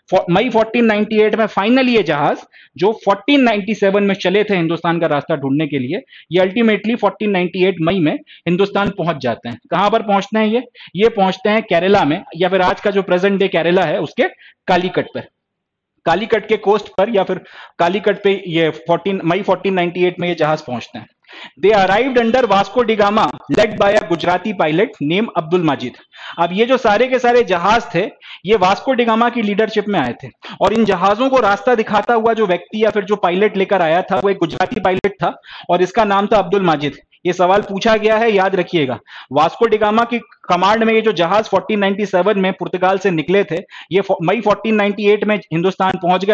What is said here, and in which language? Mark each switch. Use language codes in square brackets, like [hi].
[hi] मई 1498 में फाइनली ये जहाज जो 1497 में चले थे हिंदुस्तान का रास्ता ढूंढने के लिए, ये अल्टीमेटली 1498 मई में हिंदुस्तान पहुंच जाते हैं। कहां पर पहुंचते हैं ये पहुंचते हैं केरला में, या फिर आज का जो प्रेजेंट डे केरला है उसके कालीकट पर, कालीकट के कोस्ट पर, या फिर कालीकट पे ये मई 1498 में ये जहाज पहुंचते हैं। [en] They arrived under Vasco da Gama, led by a Gujarati pilot named Abdul Majid. [hi] अब ये जो सारे के सारे जहाज थे, ये वास्को डिगामा की लीडरशिप में आए थे, और इन जहाजों को रास्ता दिखाता हुआ जो व्यक्ति या फिर जो पायलट लेकर आया था वो एक गुजराती पायलट था, और इसका नाम था अब्दुल माजिद। ये सवाल पूछा गया है, याद रखिएगा। वास्को डिगामा की कमांड में ये जो जहाज 1497 में पुर्तगाल से निकले थे, ये मई 1498 में हिंदुस्तान पहुंच गए।